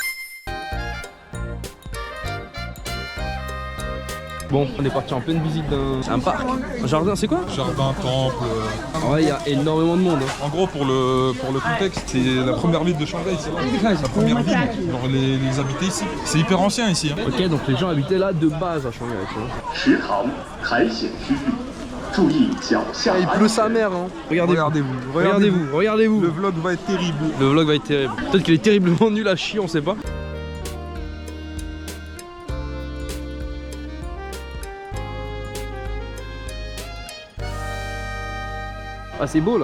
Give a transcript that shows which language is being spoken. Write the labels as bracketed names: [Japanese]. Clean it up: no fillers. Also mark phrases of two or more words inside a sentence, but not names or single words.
[French] Bon, on est parti en pleine visite d'un parc. Un jardin, c'est quoi? Jardin, temple. Ouais, il y a énormément de monde. Hein. En gros, pour le contexte, c'est la première ville de Shanghai, c'est là. C'est la première ville. Genre les habiter ici. C'est hyper ancien ici. Hein. Ok, donc les gens habitaient là de base à Shanghai. Tu vois. [Chinese] 池塘苔藓区域，注意脚下 [French] Il [Chinese] 安 [French] pleut [Chinese] 全。 [French] sa mère, hein. Regardez-vous. Regardez-vous. Regardez-vous. Le vlog va être terrible. Le vlog va être terrible. Peut-être qu'il est terriblement nul à chier, on sait pas. Ah c'est beau là.